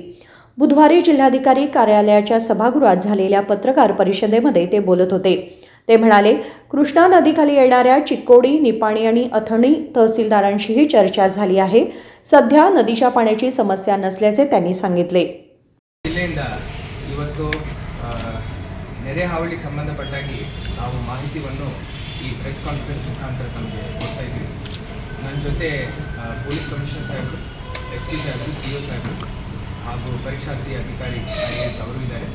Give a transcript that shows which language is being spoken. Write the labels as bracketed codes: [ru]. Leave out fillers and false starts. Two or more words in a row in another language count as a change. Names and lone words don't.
[mr] बुधवारी जिल्हाधिकारी कार्यालयाच्या सभागृहात झालेल्या पत्रकार परिषदेमध्ये ते बोलत होते। ते म्हणाले, कृष्णा नदीखाली येणाऱ्या चिक्कोडी, निपाणी आणि अथणी तहसीलदारांशीही चर्चा झाली आहे। सध्या नदीच्या पाण्याची समस्या नसल्याचे त्यांनी सांगितले। [kn] ಜಿಲ್ಲೆಯಿಂದ ಇವತ್ತು ನೆರೆ ಹಾವಳಿ ಸಂಬಂಧಪಟ್ಟಾಗಿ ನಾವು ಮಾಹಿತಿಯನ್ನು ಈ [en] press conference [kn] ಮುಖಾಂತರ ತಮಗೆ ಕೊಡ್ತಾ ಇದ್ದೀವಿ। ನನ್ನ ಜೊತೆ [en] police commissioner [kn] ಸಾಹೇಬರು, SP ಸಾಹೇಬರು, CO ಸಾಹೇಬರು ಹಾಗೂ ಪರೀಕ್ಷಾರ್ಥಿ ಅಧಿಕಾರಿ IAS ಅವರು ಇದ್ದಾರೆ।